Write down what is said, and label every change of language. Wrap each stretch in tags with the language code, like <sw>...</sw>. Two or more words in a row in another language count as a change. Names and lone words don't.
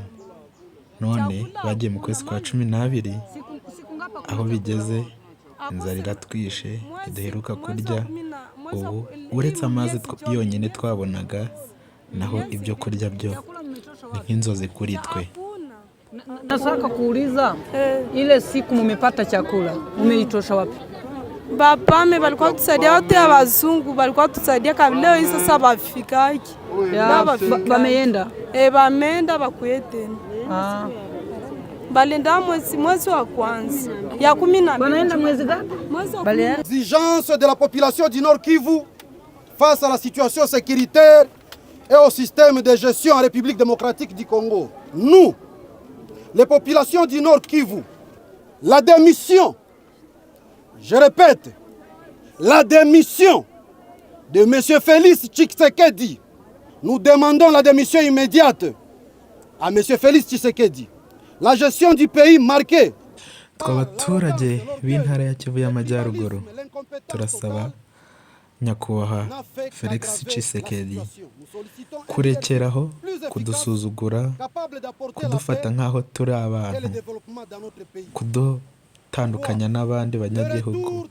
<rw>None bagiye mu kwezi kwa 12, aho bigeze inzara iratwishe, ntiduheruka kurya. Ubu uretse amazi yonyine twabonaga, naho ibyo kurya byo ni nk'inzozi kuri twe.</rw> <sw>Nataka kuuliza ile siku mmepata chakula umeitosha wapi? Bapame balikuwa tusaidia, wote ya wazungu balikuwa tusaidia kabla leo hii sasa bafikaki. Bameenda? Bameenda bakuye tena. Balenda mwezi wa kwanza ya 10. Banaenda mwezi gani?</sw> <fr>Exigence de la population du Nord Kivu face à la situation sécuritaire et au système de gestion en République démocratique du Congo. Nous, les populations du Nord Kivu, la démission, je répète, la démission de M. Félix Tshisekedi. Nous demandons la démission immédiate à M. Félix Tshisekedi. La gestion du pays marquée.</fr> <rw>Abaturage b'intara ya Kivu y'Amajyaruguru turasaba nyakubahwa Felix Tshisekedi kurekeraho kudusuzugura, kudufata nk'aho turi abantu, kudutandukanya n'abandi banyagihugu.</rw>